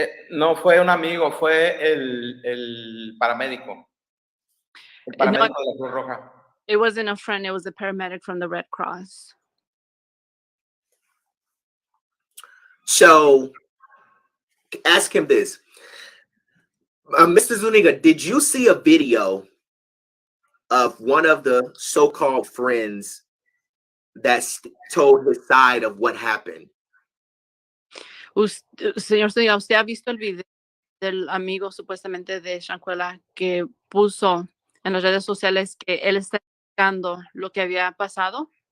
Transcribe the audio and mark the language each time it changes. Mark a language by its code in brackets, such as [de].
[es] No fue un amigo, fue el paramédico. El paramédico de la Cruz Roja. [en] It wasn't a friend, it was a paramedic from the Red Cross. So, ask him this. Mr. Zuniga, did you see a video of one of the so-called friends that told his side of what happened? [es] Señor Zuniga, ¿usted ha visto el video del amigo supuestamente de Shanquella que puso en las redes sociales que él está explicando lo que había pasado?